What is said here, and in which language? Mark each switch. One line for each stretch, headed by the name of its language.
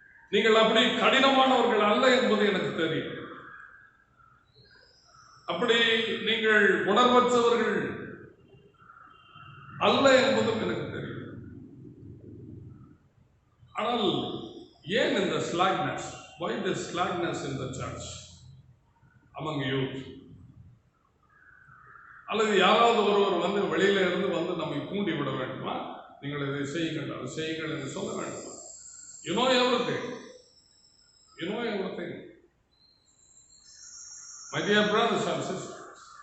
Tamil: நீங்கள் அப்படி கடினமானவர்கள் அல்ல என்பது எனக்கு தெரியும். அப்படி நீங்கள் உணர்வற்றவர்கள் அல்ல என்பதும் எனக்கு தெரியும். ஆனால் ஏன் இந்த slackness?
English: Why this slackness in the church among youth?
Tamil: அல்லது யாராவது ஒருவர் வெளியில இருந்து நம்மை தூண்டி விட வேண்டுமா? நீங்கள் இதை செய்யுங்கள், அதை செய்யுங்கள் என்று சொல்ல வேண்டுமா?
English: You know everything. You know everything. My dear brothers and sisters,